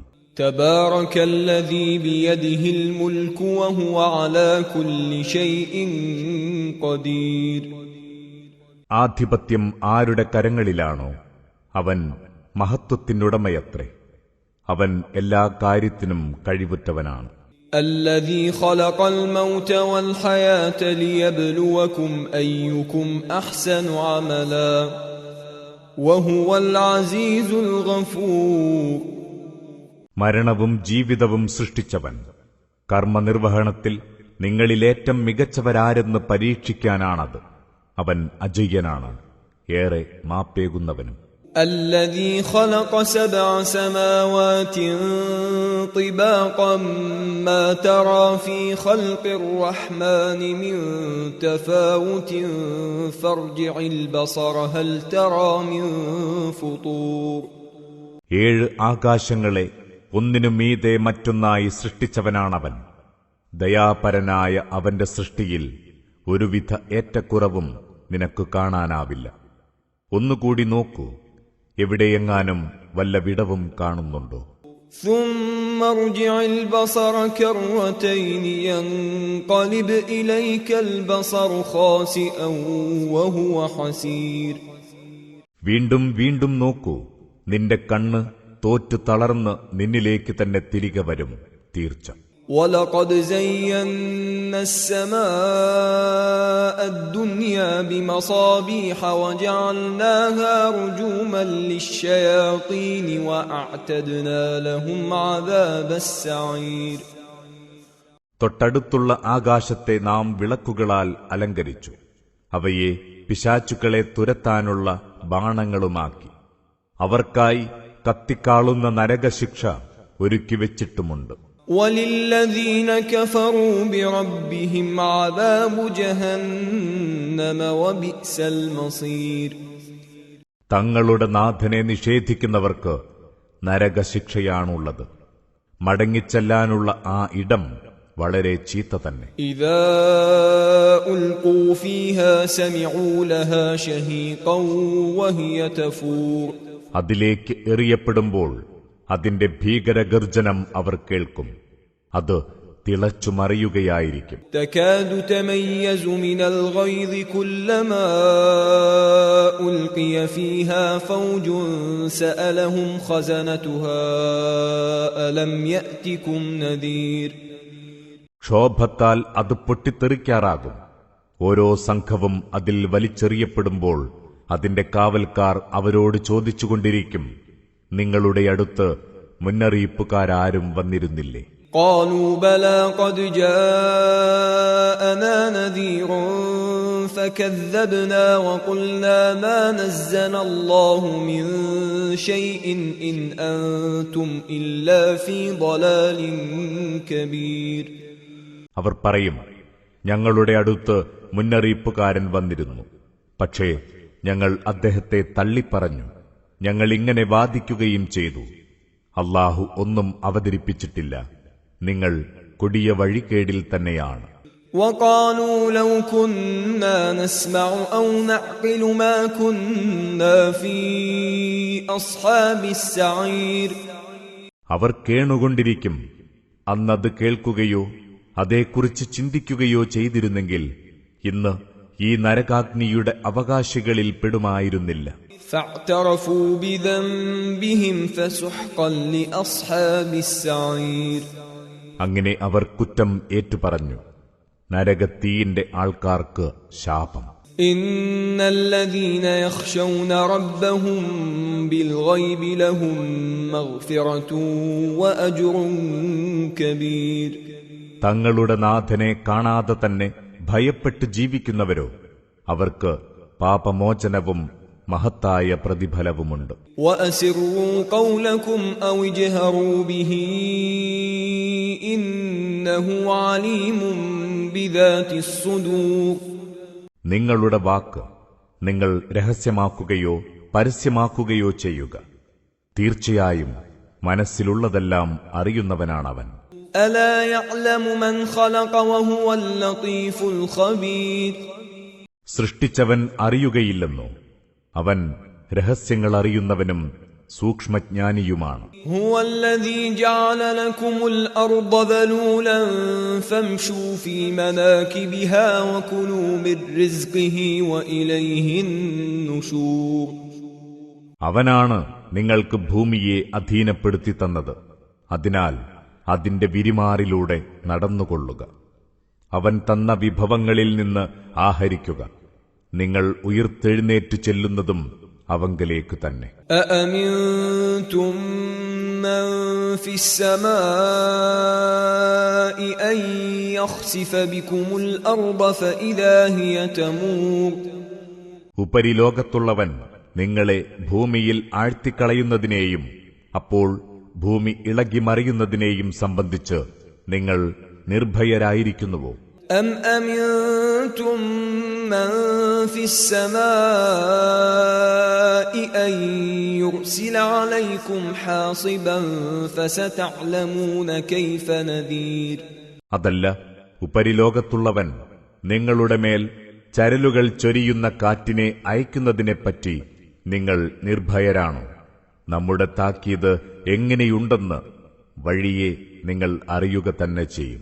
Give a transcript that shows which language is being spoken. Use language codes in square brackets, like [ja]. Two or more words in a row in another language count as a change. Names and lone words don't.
[ar] تبارك الذي بيده الملك وهو على كل شيء قدير. [ml] ആധിപത്യം ആരുടെ കരങ്ങളിലാണോ അവൻ മഹത്വത്തിനുടമയത്രേ. അവൻ എല്ലാ കാര്യത്തിനും കഴിവുറ്റവനാണ്. [ar] الذي خلق الموت والحياة ليبلوكم أيكم أحسن عملا وهو العزيز الغفور. [ml] മരണവും ജീവിതവും സൃഷ്ടിച്ചവൻ കർമ്മനിർവഹണത്തിൽ നിങ്ങളിലേറ്റം മികച്ചവരാരെന്ന് പരീക്ഷിക്കാനാണത്. അവൻ അജയ്യനാണ്, ഏറെ മാപ്പേകുന്നവനും. [ar] الذي خلق 7 سماوات طباقا ما ترى في خلق الرحمن من تفاوت فارجع البصر هل ترى من فطور. [ml] 7 ആകാശങ്ങളെ ഒന്നിനു മീതെ മറ്റൊന്നായി സൃഷ്ടിച്ചവനാണവൻ. ദയാപരനായ അവന്റെ സൃഷ്ടിയിൽ ഒരുവിധ ഏറ്റക്കുറവും നിനക്ക് കാണാനാവില്ല. ഒന്നുകൂടി നോക്കൂ, എവിടെയെങ്ങാനും വല്ല വിടവും കാണുന്നുണ്ടോ? [ar] ثم ارجع البصر كرتين ينقلب إليك البصر خاسئا وهو حسير. [ml] വീണ്ടും വീണ്ടും നോക്കൂ, നിന്റെ കണ്ണ് തോറ്റു തളർന്ന് നിന്നിലേക്ക് തന്നെ തിരികെ വരും തീർച്ച. [ar] وَلَقَدْ زَيَّنَّا السَّمَاءَ الدُّنْيَا بِمَصَابِيحَ وَجَعَلْنَاهَا رُجُومًا لِلشَّيَاطِينِ وَأَعْتَدْنَا لَهُمْ عَذَابَ السَّعِيرِ. [ml] തൊട്ടടുത്തുള്ള ആകാശത്തെ നാം വിളക്കുകളാൽ അലങ്കരിച്ചു, അവയെ പിശാചുക്കളെ തുരത്താനുള്ള ബാണങ്ങളുമാക്കി. അവർക്കായി കത്തിക്കാളുന്ന നരകശിക്ഷ ഒരുക്കിവെച്ചിട്ടുമുണ്ട്. [ar] وَلِلَّذِينَ كَفَرُوا بِرَبِّهِمْ عَذَابُ جَهَنَّمَ وَبِئْسَ الْمَصِيرُ. [ml] തങ്ങളുടെ നാഥനെ നിഷേധിക്കുന്നവർക്ക് നരകശിക്ഷയാണുള്ളത്. മടങ്ങിച്ചെല്ലാനുള്ള ആ ഇടം വളരെ ചീത്ത തന്നെ. [ar] إِذَا أُلْقُوا فِيهَا سَمِعُوا لَهَا شَهِيقًا وَهِيَ تَفُورُ. [ml] അതിലേക്ക് എറിയപ്പെടുമ്പോൾ അതിന്റെ ഭീകരഗർജനം അവർ കേൾക്കും. അത് തിളച്ചുമറിയുകയായിരിക്കും. [ar] تكاد تميز من الغيظ كلما ألقي فيها فوج سألهم خزنتها ألم يأتكم نذير. [ml] ക്ഷോഭത്താൽ അത് പൊട്ടിത്തെറിക്കാറാകും. ഓരോ സംഘവും അതിൽ വലിച്ചെറിയപ്പെടുമ്പോൾ അതിന്റെ കാവൽക്കാർ അവരോട് ചോദിച്ചുകൊണ്ടിരിക്കും, നിങ്ങളുടെ അടുത്ത് മുന്നറിയിപ്പുകാരാരും വന്നിരുന്നില്ലേ? [ar] قالوا بلى قد جاءنا نذير فكذبنا وقلنا ما نزل الله من شيء إن أنتم إلا في ضلال كبير. [ml] അവർ പറയും, ഞങ്ങളുടെ അടുത്ത് മുന്നറിയിപ്പുകാരൻ വന്നിരുന്നു, പക്ഷേ ഞങ്ങൾ അദ്ദേഹത്തെ തള്ളിപ്പറഞ്ഞു. ഞങ്ങൾ ഇങ്ങനെ വാദിക്കുകയും ചെയ്തു, അല്ലാഹു ഒന്നും അവതരിപ്പിച്ചിട്ടില്ല, നിങ്ങൾ കൊടിയ വഴികേടിൽ തന്നെയാണ്. [ar] وقالوا لو كنا نسمع أو نعقل ما كنا في أصحاب السعير. [ml] അവർ കേണുകൊണ്ടിരിക്കും, അന്നത് കേൾക്കുകയോ അതേക്കുറിച്ച് ചിന്തിക്കുകയോ ചെയ്തിരുന്നെങ്കിൽ ഇന്ന് ഈ നരകാഗ്നിയുടെ അവകാശികളിൽ പെടുമായിരുന്നില്ല. [ar] فاعترفوا بذنبهم فسحقا لأصحاب السعير. [ml] അങ്ങനെ അവർ കുറ്റം ഏറ്റുപറഞ്ഞു, നരകത്തീയിന്റെ ആൾക്കാർക്ക് ശാപം. [ar] إن الذين يخشون ربهم بالغيب لهم مغفرة وأجر كبير. [ml] തങ്ങളുടെ നാഥനെ കാണാതെ തന്നെ ഭയപ്പെട്ട് ജീവിക്കുന്നവരോ അവർക്ക് പാപമോചനവും മഹത്തായ പ്രതിഫലവുമുണ്ട്. [ar] وأسروا قولكم أو اجهروا به إنه عليم بذات الصدور. [ml] നിങ്ങളുടെ വാക്ക് നിങ്ങൾ രഹസ്യമാക്കുകയോ പരസ്യമാക്കുകയോ ചെയ്യുക, തീർച്ചയായും മനസ്സിലുള്ളതെല്ലാം അറിയുന്നവനാണവൻ. [ar] ألا يعلم من خلق وهو اللطيف الخبير. [ml] സൃഷ്ടിച്ചവൻ അറിയുകയില്ലെന്നോ? അവൻ രഹസ്യങ്ങൾ അറിയുന്നവനും സൂക്ഷ്മജ്ഞാനിയുമാണ്. [ar] هو الذي جعل لكم الأرض ذلولا فامشوا في مناكبها وكلوا من رزقه وإليه النشور. [ml] അവനാണ് നിങ്ങൾക്ക് ഭൂമിയെ അധീനപ്പെടുത്തി തന്നത്. അതിനാൽ അതിന്റെ വിരിമാറിലൂടെ നടന്നുകൊള്ളുക. അവൻ തന്ന വിഭവങ്ങളിൽ നിന്ന് ആഹരിക്കുക. നിങ്ങൾ ഉയിർത്തെഴുന്നേറ്റു ചെല്ലുന്നതും അവങ്കലേക്ക് തന്നെ. [ar] أأمنتم من في السماء أن يخسف بكم الأرض فإذا هي تمور. [ml] ഉപരിലോകത്തുള്ളവൻ നിങ്ങളെ ഭൂമിയിൽ ആഴ്ത്തിക്കളയുന്നതിനെയും അപ്പോൾ ഭൂമി ഇളകിമറിയുന്നതിനെയും സംബന്ധിച്ച് നിങ്ങൾ നിർഭയരായിരിക്കുന്നുവോ? [ar] أم أمنتم من في السماء أن يرسل عليكم حاصبا فستعلمون كيف نذير. [ml] അതല്ല, ഉപരിലോകത്തുള്ളവൻ നിങ്ങളുടെ മേൽ ചരലുകൾ ചൊരിയുന്ന കാറ്റിനെ അയക്കുന്നതിനെപ്പറ്റി നിങ്ങൾ നിർഭയരാണോ? നമ്മുടെ താക്കീത് എങ്ങനെയുണ്ടെന്ന് വഴിയെ നിങ്ങൾ അറിയുക തന്നെ ചെയ്യും.